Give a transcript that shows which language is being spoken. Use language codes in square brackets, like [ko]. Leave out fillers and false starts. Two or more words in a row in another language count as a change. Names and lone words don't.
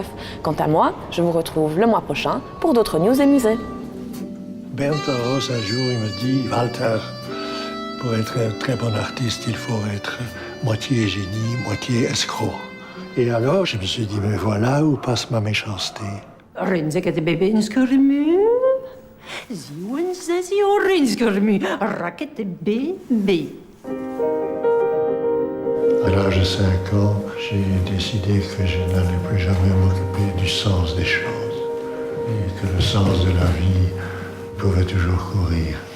[fr] Quant à moi, je vous retrouve le mois prochain pour d'autres news et musées. Bernd Rose, un jour, il me dit « Walter, pour être un très bon artiste, il faut être moitié génie, moitié escroc. » Et alors, je me suis dit « Mais voilà où passe ma méchanceté. » Rinzeke bébé inskurmu. Zien ze zien rinzkurmu. Raket bébé. À l'âge de 5 ans, j'ai décidé que je n'allais plus jamais m'occuper du sens des choses et que le sens de la vie pouvait toujours courir.